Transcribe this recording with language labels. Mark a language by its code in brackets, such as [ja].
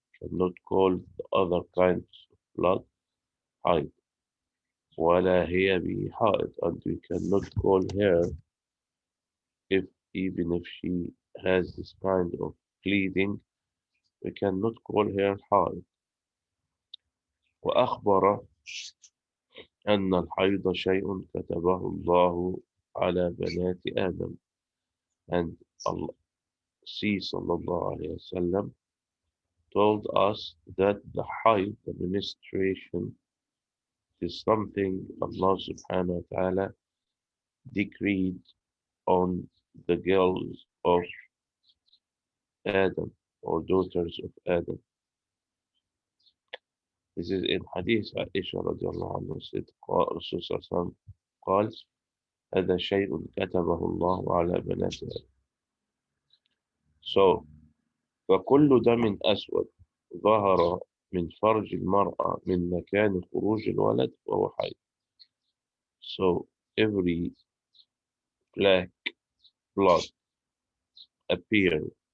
[en] Cannot call the other kinds of blood haid. [ar] ولا هي به حائض, [en] and we cannot call her, if even if she has this kind of bleeding, we cannot call her حائض. [ar] وأخبر أن الحيض شيء كتبه الله على بنات آدم. [en] And Allah, she sallallahu alayhi wasallam told us that the hayd, the menstruation, is something Allah subhanahu wa ta'ala decreed on the girls of Adam, or daughters of Adam. This is in Hadith Aisha radiallahu anhu said, Rasul sallallahu alayhi wasallam [ar] قال هذا شيء كتبه الله على بنات آدم. So, فكل دم أسود ظهر من فرج المرأة من مكان خروج الولد وهو حي. [en] So every black blood appeared